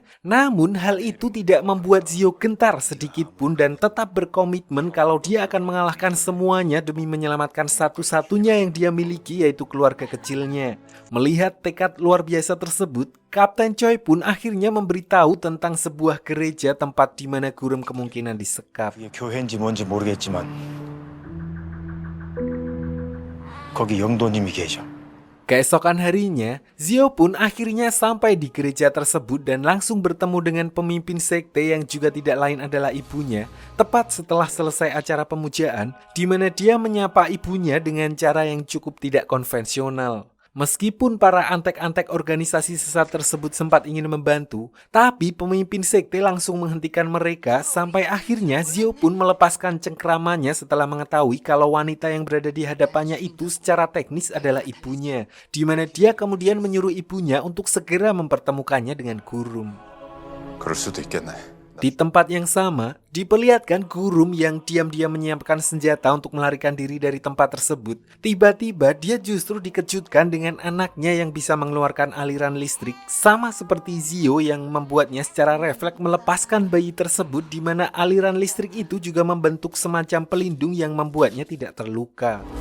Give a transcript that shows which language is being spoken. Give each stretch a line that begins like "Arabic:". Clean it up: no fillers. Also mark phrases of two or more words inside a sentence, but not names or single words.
Indonesian: Namun hal itu tidak membuat Zio gentar sedikit pun dan tetap berkomitmen kalau dia akan mengalahkan semuanya demi menyelamatkan satu-satunya yang dia miliki, yaitu keluarga kecilnya. Melihat tekad luar biasa tersebut, Kapten Choi pun akhirnya memberitahu tentang sebuah gereja tempat di mana Gurum kemungkinan disekap.
Korean: 그게 교회인지 뭔지 모르겠지만 거기 영도님이 계셔.
Indonesian: Keesokan harinya, Zio pun akhirnya sampai di gereja tersebut dan langsung bertemu dengan pemimpin sekte yang juga tidak lain adalah ibunya, tepat setelah selesai acara pemujaan, di mana dia menyapa ibunya dengan cara yang cukup tidak konvensional. Meskipun para antek-antek organisasi sesat tersebut sempat ingin membantu, tapi pemimpin sekte langsung menghentikan mereka sampai akhirnya Zio pun melepaskan cengkramannya setelah mengetahui kalau wanita yang berada di hadapannya itu secara teknis adalah ibunya, di mana dia kemudian menyuruh ibunya untuk segera mempertemukannya dengan Gurum.
Korean: 그럴 수도 있겠네.
Indonesian: Di tempat yang sama, diperlihatkan Gurum yang diam-diam menyiapkan senjata untuk melarikan diri dari tempat tersebut. Tiba-tiba dia justru dikejutkan dengan anaknya yang bisa mengeluarkan aliran listrik, sama seperti Zio yang membuatnya secara refleks melepaskan bayi tersebut, di mana aliran listrik itu juga membentuk semacam pelindung yang membuatnya tidak terluka.